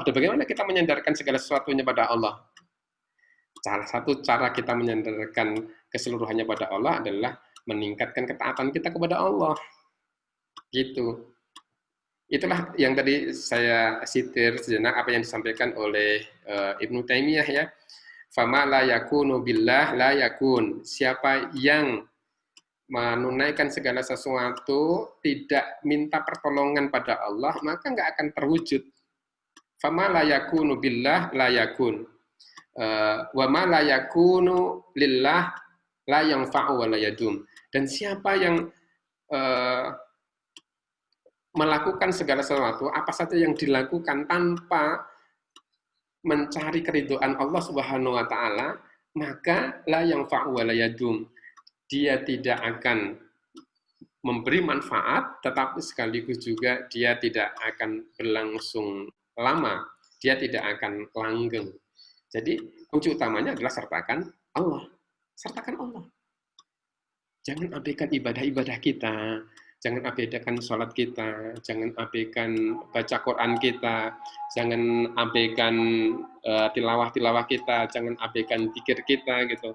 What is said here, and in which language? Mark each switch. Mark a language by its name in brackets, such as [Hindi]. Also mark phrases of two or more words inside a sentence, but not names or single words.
[Indonesian] Dan bagaimana kita menyandarkan segala sesuatunya pada Allah? Salah satu cara kita menyandarkan keseluruhannya pada Allah adalah meningkatkan ketaatan kita kepada Allah. Gitu. Itulah yang tadi saya sitir sejenak apa yang disampaikan oleh Ibnu Taimiyah ya. [Arabic] فما لا يكون بالله لا يكون. [Indonesian] Siapa yang menunaikan segala sesuatu, tidak minta pertolongan pada Allah, maka nggak akan terwujud. [Arabic] فما لا يكون بالله لا يكون. وما لا يكون لله لا ينفع ولا يدوم. [Indonesian] Dan siapa yang uh, melakukan segala sesuatu, apa saja yang dilakukan tanpa mencari keridhaan Allah [Arabic] سبحانه وتعالى, [Indonesian] maka [Arabic] لا ينفع ولا يدوم. [Indonesian] Dia tidak akan memberi manfaat, tetapi sekaligus juga dia tidak akan berlangsung lama, dia tidak akan langgeng. Jadi kunci utamanya adalah sertakan Allah. Sertakan Allah. Jangan abaikan ibadah-ibadah kita, jangan abaikan sholat kita, jangan abaikan baca Quran kita, jangan abaikan tilawah-tilawah kita, jangan abaikan zikir kita gitu.